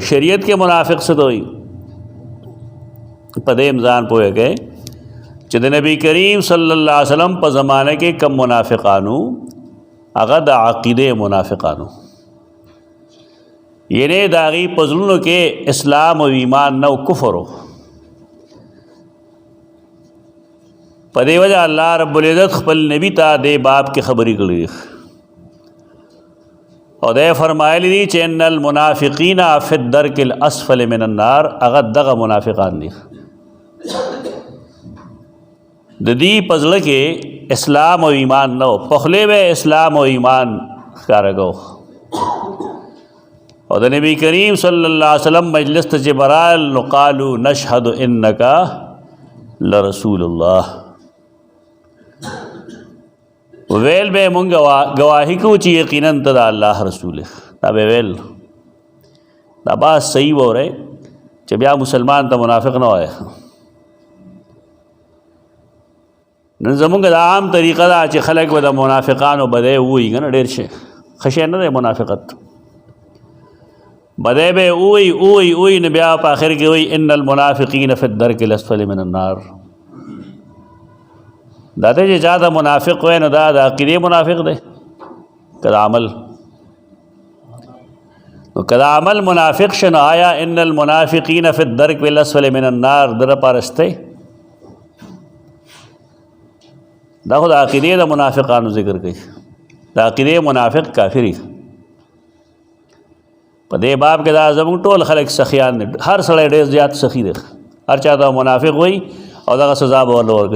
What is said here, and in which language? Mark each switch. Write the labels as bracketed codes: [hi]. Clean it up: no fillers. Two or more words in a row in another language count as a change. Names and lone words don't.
[ps] شریعت کې منافق څه ته وایي په دې ځان پوهېږئ چې د نبی کریم [ar] صلی الله علیه وسلم [ps] په زمانه کې کم منافقانو هغه د عقیدې منافقانو، یعنی د هغې په زړونو کې اسلام او ایمان نه و، کفر و. په دې وجه الله رب العزت خپل نبي ته دې باب کې خبرې کړي او دی فرمایلی دي چې [ar] ان المنافقین فی الدرک الاسفل من النار، [ps] هغه دغه منافقان دي د دې په زړه کې اسلام او ایمان نه و، په خولې به اسلام او ایمان ښکاره کو. او د نبی کریم [ar] صلی الله علیه وسلم [ps] مجلس ته چې برال نو [ar] قالو نشهد انک لرسول الله، [ps] ویل به مونږ گواهی کو چې یقینا ته د الله رسول. دا به ویل دا بات صحیح وره چې بیا مسلمان ته منافق نه وایي. نن زمونږ د عام طریقه دا چې خلک به د منافقانو بدی ووایي که نه، ډېر شی ښه شی نه دی منافقت. بدی به ووایي نو بیا په آخر کې وایي [ar] ان المنافقین فی الدرک الاسفل من النار. [ps] دا ته چې چا د منافق وای نو دا د عقیدې منافق دی که د عمل؟ نو که د عمل منافق شه نو آیا [ar] ان المنافقین فی الدرک الاسفل من النار [ps] در پارستی؟ دا خو د عقیدې د منافقانو ذکر کوي. د عقیدې منافق کافری. په دې باب کې دا زموږ ټول خلک سخیان دي، هر سړی ډېر زیات سخي دی، هر چا ته منافق وایي او دغه سزا به ورله ورکوي.